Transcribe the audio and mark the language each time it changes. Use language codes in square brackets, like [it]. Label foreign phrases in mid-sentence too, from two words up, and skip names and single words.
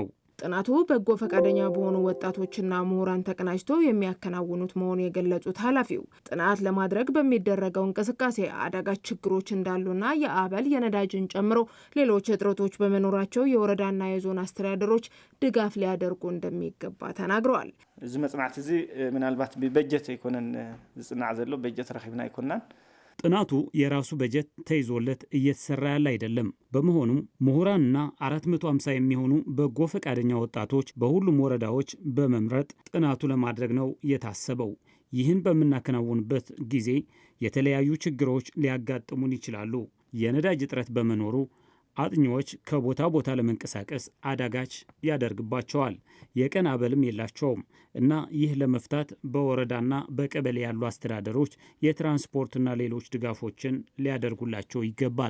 [am] ጥናቱ በጎ ፈቃደኛ በሆኑ ወጣቶችና ምሁራን ተቀናጅቶ የሚያከናውኑት መሆኑ የገለጹት ኃላፊው ጥናት ለማድረግ በሚደረገው እንቅስቃሴ አዳጋች ችግሮች እንዳሉና የአበል የነዳጅን ጨምሮ ሌሎች እጥረቶች በመኖራቸው የወረዳና የዞን አስተዳደሮች ድጋፍ ሊያደርጉ እንደሚገባ ተናግረዋል። [ti] እዚ መጽናዕት እዚ ምናልባት በበጀት ይኮነን ዝጽናዕ ዘሎ በጀት ረኺብና ይኮናን [am] ጥናቱ የራሱ በጀት ተይዞለት እየተሰራ ያለ አይደለም። በመሆኑም ምሁራንና 450 የሚሆኑ በጎ ፈቃደኛ ወጣቶች በሁሉም ወረዳዎች በመምረጥ ጥናቱ ለማድረግ ነው የታሰበው። ይህን በምናከናውንበት ጊዜ የተለያዩ ችግሮች ሊያጋጥሙን ይችላሉ። የነዳጅ እጥረት በመኖሩ አጥኚዎች ከቦታ ቦታ ለመንቀሳቀስ አዳጋች ያደርግባቸዋል። የቀን አበልም የላቸውም እና ይህ ለመፍታት በወረዳና በቀበሌ ያሉ አስተዳደሮች የትራንስፖርትና ሌሎች ድጋፎችን ሊያደርጉላቸው ይገባል።